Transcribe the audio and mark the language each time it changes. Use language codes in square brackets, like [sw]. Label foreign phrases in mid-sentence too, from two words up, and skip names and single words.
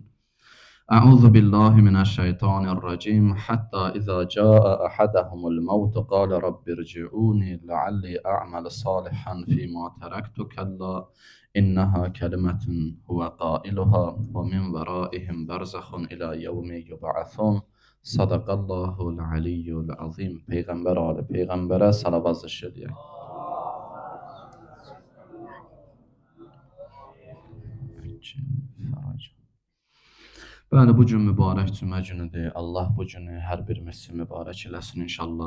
[ar] أعوذ بالله من الشيطان الرجيم حتى إذا جاء أحدهم الموت قال رب ارجعوني لعلي أعمل صالحا فيما تركت كلا إنها كلمة هو قائلها ومن ورائهم برزخ إلى يوم يبعثون. صدق الله العلي العظيم. [az] Peyğəmbər ali Peyğəmbərə salavat zikr edək. Bəli, bu gün mübarək cümə günüdür. Allah bu günü hər birimizi mübarək eləsin inşallah.